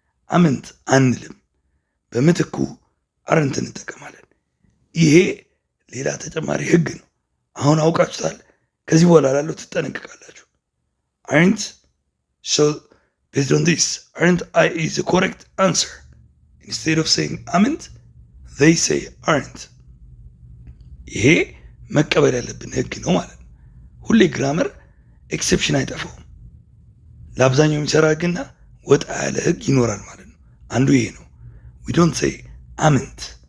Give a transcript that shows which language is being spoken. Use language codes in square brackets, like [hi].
[am] አምንት አንልም፣ በምትኩ አረንት እንጠቀማለን። ይሄ ሌላ ተጨማሪ ህግ ነው። አሁን አውቃችሁታል። ከዚህ በኋላ ላለው ትጠነቀቃላችሁ። [en] aren't, so based on this, aren't I is the correct answer. Instead of saying aren't, they say aren't. [am] ይሄ መቀበል ያለብን ህግ ነው ማለት ነው። ሁሌ ግራመር ኤክሴፕሽን አይጠፋውም። ለአብዛኛው የሚሰራ ህግና ወጣ ያለ ህግ ይኖራል ማለት ነው። አንዱ ይሄ ነው። [en] we don't say aren't።